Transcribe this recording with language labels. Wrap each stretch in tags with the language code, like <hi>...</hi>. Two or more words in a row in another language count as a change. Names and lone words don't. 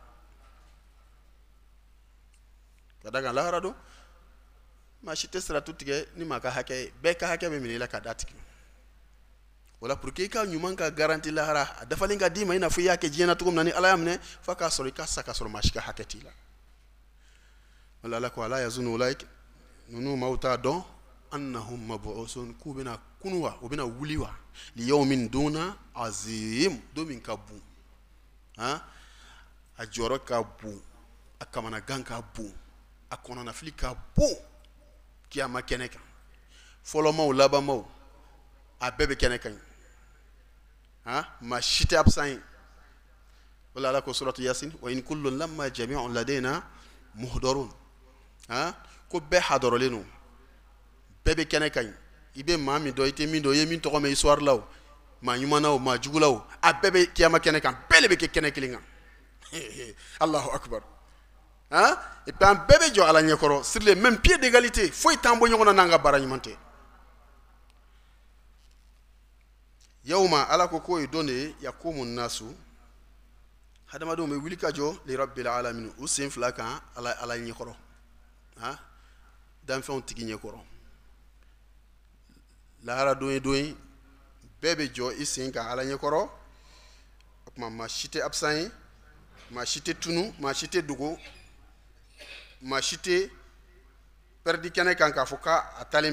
<bm>ka da kan lahara don maa si tɛ siratu tigɛ ni maa ka hakɛ ye bɛɛ ka hakɛ bɛ minɛ i la ka da tigɛ o la</bm> <fr>pour que</fr> <bm>i ka ɲuman ka garanti lahara a dafalen ka d'i ma i n'a fɔ i y'a kɛ diɲɛ na cogo min na ni ala y'a minɛ f'a k'a sɔrɔ i ka sa ka sɔrɔ maa si ka hakɛ t'i la o la ala ko</bm> <ar>ألا يظن أولئك</ar> <bm>ninnu maaw t'a dɔn</bm> <ar>أنهم مبعوثون</ar> <bm>k'u bɛna kunu wa u bɛna wuli wa li yawmin duna azim don min ka bon a jɔyɔrɔ ka bon a kamanagan ka bon a kɔnɔnafili ka bon kiyama kɛnɛ kan fɔlɔmaw labanmaw a bɛɛ bɛ kɛnɛ kan maa si tɛ absent ye o la ala ko suratu yasin</bm> <ar>وإن كل لما جميع لدينا محضرون</ar> <bm>ko bɛɛ hadɔrɔlen don bɛɛ bɛ kɛnɛ kan i bɛ maa min dɔn i tɛ min dɔn i ye min tɔgɔ mɛn histoire la o maa ɲuman na o maa jugu la o a bɛɛ bɛ kiyama kɛnɛ kan bɛɛ de bɛ kɛ kɛnɛ kelen kan</bm> <ar>الله أكبر</ar> <fr>et puis</fr> <bm>an bɛɛ bɛ jɔ ala ɲɛkɔrɔ</bm> <fr>sur les mêmes pieds d'égalité</fr> <bm>foyi t'an bɔ ɲɔgɔn na n'an ka baara ɲuman tɛ yawma ala ko k'o ye don de ye</bm> <ar>يقوم الناس</ar> <bm>hadamadenw bɛ wuli ka jɔ</bm> <ar>لرب العالمين</ar> <bm>u sen fila kan ala ɲɛkɔrɔ danfɛnw tigi ɲɛkɔrɔ lahara don ye bɛɛ bɛ jɔ i sen kan ala ɲɛkɔrɔ o tuma maa si tɛ absent ye maa si tɛ tunu maa si tɛ dogo maa si tɛ pɛridi kɛnɛ kan k'a fɔ k'a talen</bm>